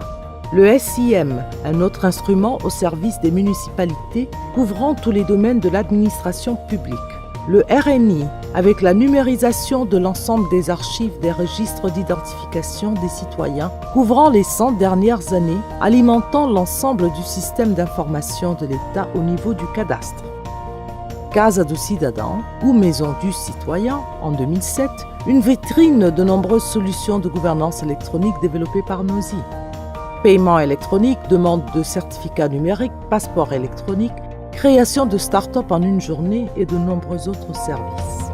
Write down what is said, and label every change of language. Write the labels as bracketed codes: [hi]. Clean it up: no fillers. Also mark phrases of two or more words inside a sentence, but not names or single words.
[fr] Le SIM, un autre instrument au service des municipalités couvrant tous les domaines de l'administration publique. Le RNI, avec la numérisation de l'ensemble des archives des registres d'identification des citoyens, couvrant les 100 dernières années, alimentant l'ensemble du système d'information de l'État au niveau du cadastre. Casa do Cidadão, ou Maison du Citoyen, en 2007, une vitrine de nombreuses solutions de gouvernance électronique développées par Nosy. Paiement électronique, demande de certificat numérique, passeport électronique, création de start-up en une journée et de nombreux autres services.